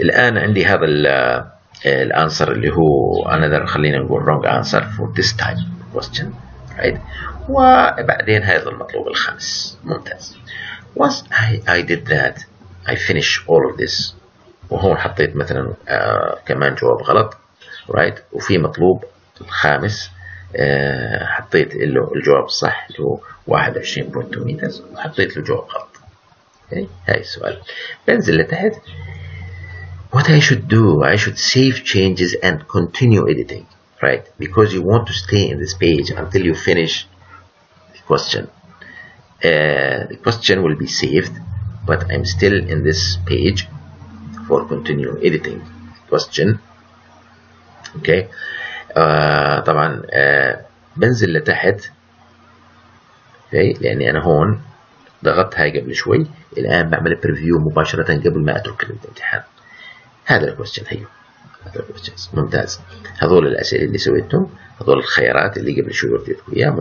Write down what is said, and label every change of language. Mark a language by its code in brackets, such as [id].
[ar] الان عندي هذا الانسر اللي هو [en] another، [ar] خلينا نقول [en] wrong answer for this type of question، right. [ar] وبعدين هذا المطلوب الخامس. ممتاز. [en] once I did that I finish all of this. [ar] وهون حطيت مثلا كمان جواب غلط، right. وفي مطلوب الخامس حطيت له الجواب الصح اللي هو 21.2 متر، وحطيت له جواب غلط. okay. هاي السؤال. بنزل لتحت. [en] what I should do, I should save changes and continue editing, right, because you want to stay in this page until you finish the question. The question will be saved, but I'm still in this page for continue editing question. okay. [ar] طبعا بنزل لتحت، okay. لاني انا هون ضغطت هاي قبل شوي، الان بعمل بريفيو مباشره قبل ما اترك الامتحان. هذا الكويستشن. هيو هذا الكويستشن. ممتاز. هذول الاسئله اللي سويتهم، هذول الخيارات اللي قبل شوي وريتكم اياها.